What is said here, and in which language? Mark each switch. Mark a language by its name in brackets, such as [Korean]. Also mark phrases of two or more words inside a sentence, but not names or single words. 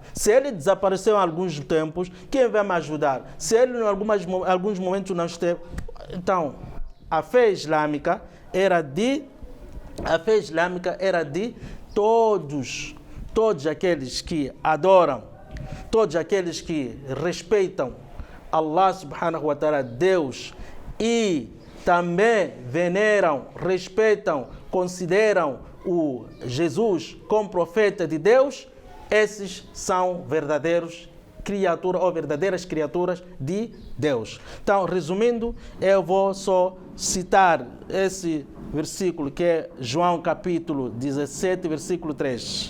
[Portuguese] Se ele desapareceu em alguns tempos, quem vai me ajudar? Se ele em alguns momentos não esteve... Então, a fé islâmica era de todos aqueles que adoram, todos aqueles que respeitam Allah [Arabic] سبحانه وتعالى, [Portuguese] Deus, e também veneram, respeitam, consideram o Jesus como profeta de Deus, esses são verdadeiras criaturas de Deus. Então, resumindo, eu vou só citar esse versículo que é João capítulo 17, versículo 3.